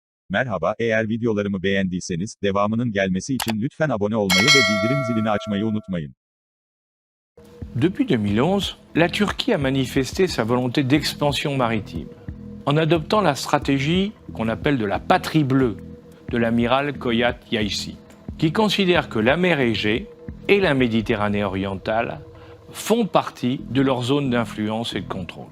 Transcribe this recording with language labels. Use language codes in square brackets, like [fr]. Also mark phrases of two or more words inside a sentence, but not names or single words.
[tr] Merhaba, eğer videolarımı beğendiyseniz, devamının gelmesi için lütfen abone olmayı ve bildirim zilini açmayı unutmayın. [fr] Depuis 2011, la Turquie a manifesté sa volonté d'expansion maritime en adoptant la stratégie qu'on appelle de la patrie bleue de l'amiral Koyat Yaïsi, qui considère que la mer Égée et la Méditerranée orientale font partie de leur zone d'influence et de contrôle.